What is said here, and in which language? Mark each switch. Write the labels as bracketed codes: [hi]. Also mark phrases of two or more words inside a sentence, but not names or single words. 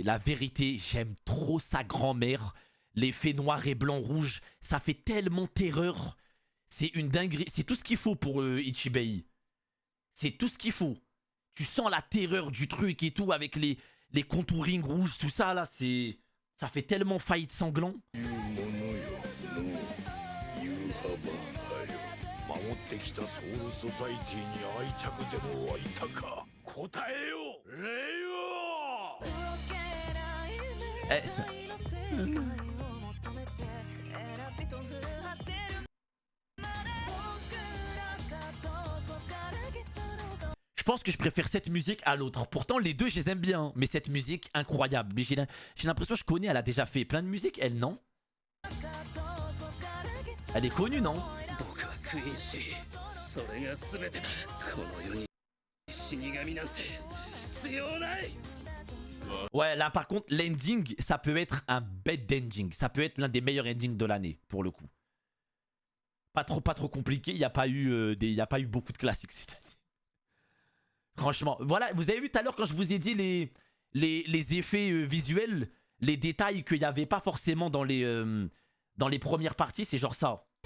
[fr] La vérité, j'aime trop sa grand-mère. L'effet noir et blanc rouge, ça fait tellement terreur. C'est une dinguerie. C'est tout ce qu'il faut pour Ichibei. C'est tout ce qu'il faut. Tu sens la terreur du truc et tout avec les contourings rouges, tout ça là. C'est, ça fait tellement faillite sanglant. [ja] 守ってきたソウルソサイティに愛着でも湧いたか答えよレイオ [fr] Eh, je pense que je préfère cette musique à l'autre. Pourtant, les deux, je les aime bien. Mais cette musique, incroyable. Mais j'ai l'impression que je connais. Elle a déjà fait plein de musique, elle, non? Elle est connue, non? [ja] 僕は悔しい。それが全てだ。この世に死神なんて必要ない。 [fr] Ouais, là par contre, l'ending, ça peut être un bête ending. Ça peut être l'un des meilleurs endings de l'année, pour le coup. Pas trop compliqué. Il n'y a pas eu beaucoup de classiques cette année. Franchement, voilà. Vous avez vu tout à l'heure quand je vous ai dit les effets visuels, les détails qu'il n'y avait pas forcément dans les premières parties, c'est genre ça.